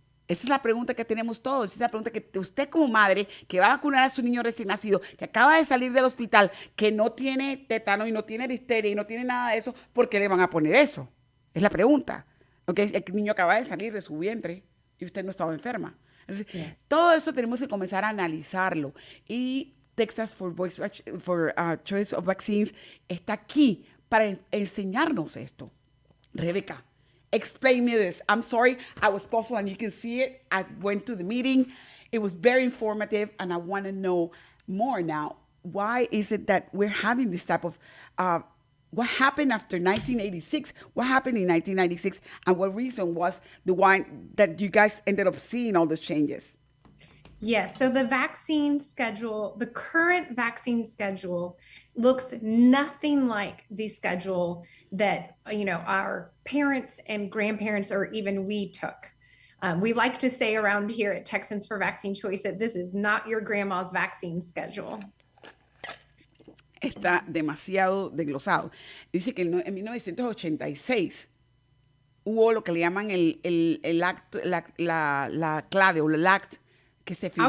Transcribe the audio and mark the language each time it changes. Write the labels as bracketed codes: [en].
[es] Esa es la pregunta que tenemos todos. Esa es la pregunta que usted como madre que va a vacunar a su niño recién nacido, que acaba de salir del hospital, que no tiene tétano y no tiene difteria y no tiene nada de eso, ¿por qué le van a poner eso? Es la pregunta. ¿Okay? El niño acaba de salir de su vientre y usted no estaba enferma. Entonces, todo eso tenemos que comenzar a analizarlo. Y Texas for Choice of Vaccines está aquí para enseñarnos esto. [en] Rebecca, explain me this. I'm sorry, I was puzzled and you can see it. I went to the meeting. It was very informative and I want to know more now. Why is it that we're having this type of, what happened after 1986? What happened in 1996? And what reason was the one that you guys ended up seeing all these changes? Yes. So the vaccine schedule, the current vaccine schedule looks nothing like the schedule that, our parents and grandparents or even we took. We like to say around here at Texans for Vaccine Choice that this is not your grandma's vaccine schedule. [es] Está demasiado desglosado. Dice que en 1986 hubo lo que le llaman el acto, la clave o el act que se firmó.